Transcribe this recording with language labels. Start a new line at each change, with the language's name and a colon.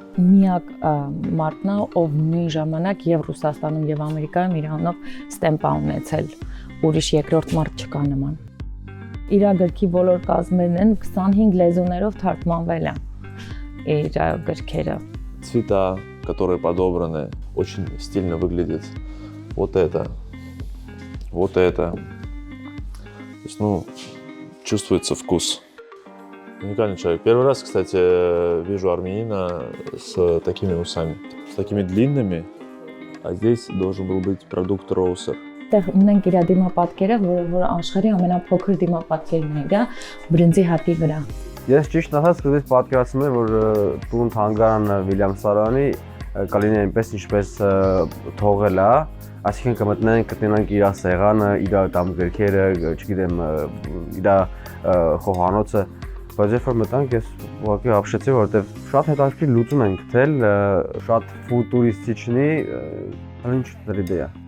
Armenian: Միակ մարդն է, ով նույն ժամանակ եւ Ռուսաստանում եւ Ամերիկայում իրանով ստեմպ ունեցել։ Ուրիշ երկրորդ մարդ չկա նման։ Իր գրքի բոլոր կազմերն են 25 լեզուներով թարգմանվել են իր գրքերը։
Russian: Цвета, которые подобраны, очень стильно выглядит. Вот это. Вот это. То есть, ну, чувствуется вкус. Уникальный человек. Первый раз, кстати, вижу армянина с такими усами. С такими длинными. А здесь должен был быть продукт Роусер.
Armenian: Այդտեղ ունենք իր դիմապատկերը, որը աշխարհի ամենափոքր դիմապատկերն է, դա բրինձի հատի վրա։ Ես ճիշտ ասած սկզբից պատկերացնում եմ, որ տուն թանգարանը Վիլյամ Սարոյանի կլինի այնպես ինչպես թողել է, այսինքն կմտնեն, կտնենք իր սեղանը, իր տամ գրքերը, չգիտեմ, իր խոհանոցը, բայց երբ որ մտանք ես ուղղակի ապշեցի, որովհետև շատ հետաքրքիր լուծում են գտել, շատ ֆուտուրիստիչնի, ինչ դե։